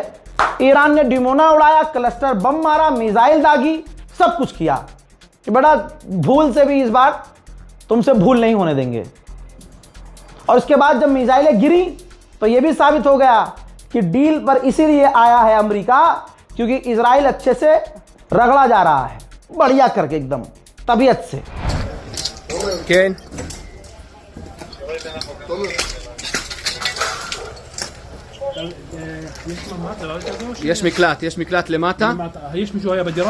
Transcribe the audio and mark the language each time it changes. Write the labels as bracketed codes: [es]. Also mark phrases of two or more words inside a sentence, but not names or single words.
[hi] ईरान ने डिमोना उड़ाया, [en] cluster bomb [hi] मारा, मिसाइल दागी, सब कुछ किया कि बड़ा भूल से भी इस बार तुमसे भूल नहीं होने देंगे। और उसके बाद जब मिसाइलें गिरी तो यह भी साबित हो गया कि डील पर इसीलिए आया है अमेरिका, क्योंकि इजराइल अच्छे से रगड़ा जा रहा है, बढ़िया करके एकदम तबीयत से। [he] כן. יש מקלט למטה. יש מישהו היה בדירה?